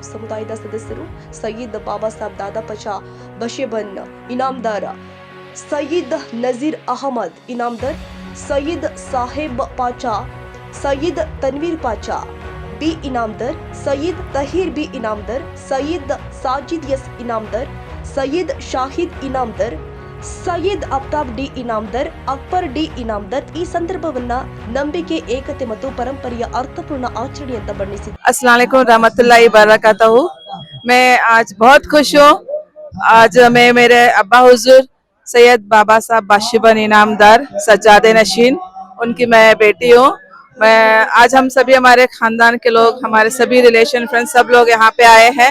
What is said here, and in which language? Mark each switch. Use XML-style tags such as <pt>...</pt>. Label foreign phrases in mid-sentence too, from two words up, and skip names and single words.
<kn>ಸಮುದಾಯದ ಸದಸ್ಯರು ಸಯ್ಯದ್ ಬಾಬಾ ಸಾಬ್ ದಾದಾಪಚಾ ಬಶಿಬನ್ ಇನಾಮ್ದಾರ್, ಸಯ್ಯದ್ ನಜೀರ್ ಅಹಮದ್ ಇನಾಮ್ದಾರ್, ಸಯ್ಯದ್ ಸಾಹೇಬ್ ಪಾಚಾ, ಸಯ್ಯದ್ ತನ್ವೀರ್ ಪಾಚಾ ಬಿ ಇನಾಮ್ದಾರ್, ಸಯ್ಯದ್ ತಹೀರ್ ಬಿ ಇನಾಮ್ದಾರ್, ಸಯ್ಯದ್ ಸಾಜಿದ್ ಎಸ್ ಇನಾಮ್ದಾರ್, ಸಯ್ಯದ್ ಶಾಹಿದ್ ಇನಾಮ್ದಾರ್, ಸಯ್ಯದ್ ಅಫ್ತಾಬ್ ಡಿ ಇನಾಮ್ದಾರ್, ಅಕ್ಬರ್ ಡಿ ಇನಾಮ್ದಾರ್ ಈ ಸಂದರ್ಭವನ್ನ ನಂಬಿಕೆ, ಏಕತೆ ಮತ್ತು ಪರಂಪರೆಯ ಅರ್ಥಪೂರ್ಣ ಆಚರಣೆ ಅಂತ ಬಣ್ಣಿಸಿದ್ದಾರೆ.</kn> <ar>السلام عليكم ورحمة الله وبركاته.</ar> <hi>मैं आज बहुत खुश हूँ। आज मैं मेरे अब्बा हुजूर सैयद बाबा साहब बाशिबन इनामदार सज्जादे नशीन उनकी मैं बेटी हूँ। मैं आज हम सभी हमारे खानदान के लोग, हमारे सभी</hi> <en>relation friends</en> <hi>सब लोग यहाँ पे आए हैं।</hi>